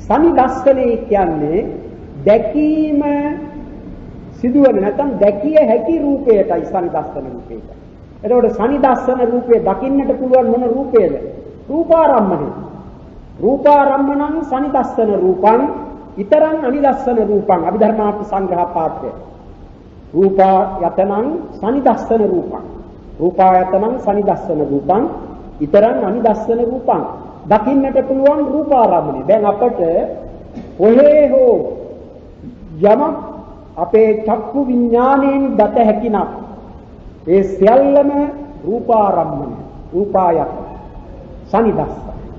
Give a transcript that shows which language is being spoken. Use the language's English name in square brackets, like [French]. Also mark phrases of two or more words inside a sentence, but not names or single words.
[Sinhala] සනිදස්සනේ කියන්නේ දැකීම සිදුවන නැත්නම් දැකිය හැකි රූපයටයි සනිදස්සන රූපය කියන්නේ. එතකොට සනිදස්සන රූපය දකින්නට පුළුවන් මොන රූපයද? රූපාරම්මණය. [Pali] රූපාරම්මණං සනිදස්සන රූපං ඊතරං අනිදස්සන රූපං [Sinhala] අභිධර්මාර්ථ සංග්‍රහ පාඨය. [Pali] රූපායතනං සනිදස්සන රූපං රූපායතනං සනිදස්සන රූපං ඊතරං අනිදස්සන රූපං [Sinhala] දකින්නට පුළුවන් රූපාරම්මණය. දැන් අපට ඔහේ හෝ යම අපේ චක්කු විඥාණයෙන් දත හැකිනම් ඒ සියල්ලම රූපාරම්මණය රූපායතන සනිදස්සන.